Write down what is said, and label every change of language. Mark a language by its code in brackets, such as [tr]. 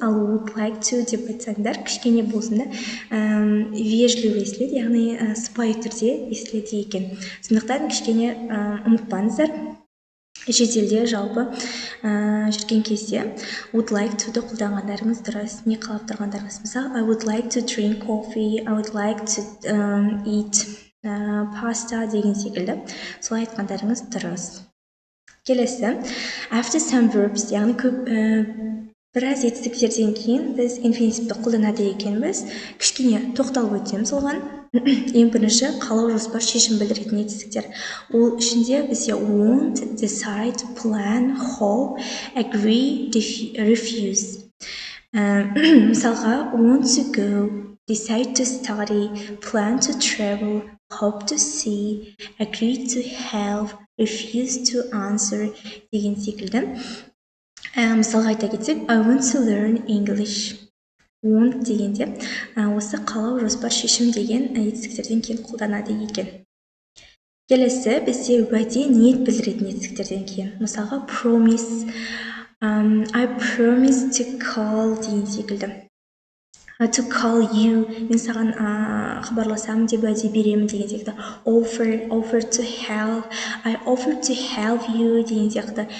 [kk] Ал would like to деп айтсаңдар, кішкене болсын да вежливо естіледі, яғни сыпайы түрде естіледі екен. Сондықтан кішкене ұмытпаңыздар. Шетелде жалпы жүрген кезде would like to-ды қолданғандарыңыз дұрыс. Не қалап тұрғандарыңыз? [en] Мысалы, I would like to drink coffee, I would like to eat pasta [kk] деген секілді. Солай айтқандарыңыз дұрыс. Келесі [en] after some verbs, [kk] яғни біраз етістіктерден кейін біз infinitive-ді қолданады екенбіз. Кішкене тоқталып өтеміз оған. Ең бірінші қалау, жоспар, шешім білдіретін етістіктер. Ол ішінде бізде want, decide, plan, hope, agree, refuse. [en] Мысалға want to go, decide to study, plan to travel, hope to see, agree to help, refuse to answer [kk] деген секілді. Мысалға айта кетсек, [en] I want to learn English. [kk] Want дегенде осы қалау, жоспар, шешім деген етістіктерден кейін қолданады екен. Келесі бізде уәде, ниет білдіретін етістіктерден кейін. [en] Мысалға promise, I promise to call деген секілді. To call you, [kk] мен саған хабарласамын деп уәде беремін деген секілді. [en] Offer to help, I offer to help you [kk] деген секілді.